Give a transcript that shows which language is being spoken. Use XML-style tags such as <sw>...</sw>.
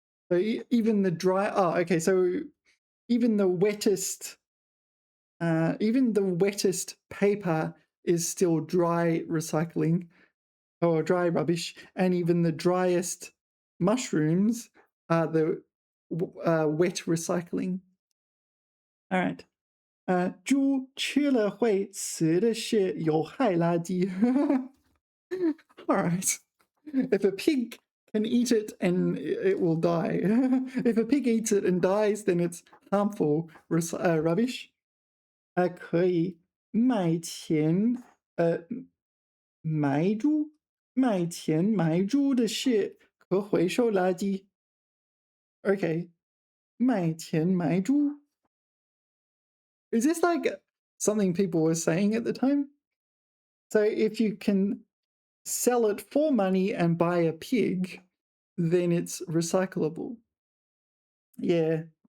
<en>So even the dry, okay, so even the wettest paper is still dry recycling or dry rubbish, and even the driest mushrooms are the wet recycling. All right.</en> <zh>猪吃了会死的是有害垃圾.</zh> <en>All right. If a pig can eat it and it will die. If a pig eats it and dies, then it's harmful rubbish.</en> <zh>可以卖钱埋猪的是可回收垃圾. Okay. 卖钱埋猪.</zh> <en>Is this like something people were saying at the time? So if you can sell it for money and buy a pig, then it's recyclable. Yeah.</en>